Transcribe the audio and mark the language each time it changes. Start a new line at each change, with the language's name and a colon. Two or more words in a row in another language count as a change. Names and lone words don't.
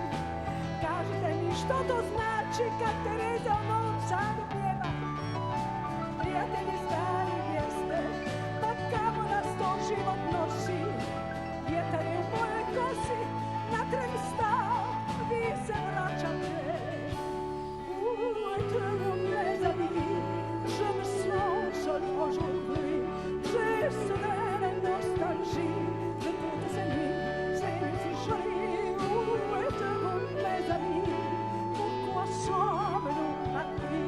Croatian: Kažite mi što to znači kad Tereza u Novom Sadu pjeva. Prijatelji stari jeste, pa kamo nas to život nosi. Vjetar je u mojoj kosi, na tren stao, vi se vraćate.
French: Mes amis, je me sens seul aujourd'hui. J'ai soudain la nostalgie de toutes ces nuits, ces nuits si jolies. Où êtes-vous, mes amis? Pourquoi sommes-nous partis?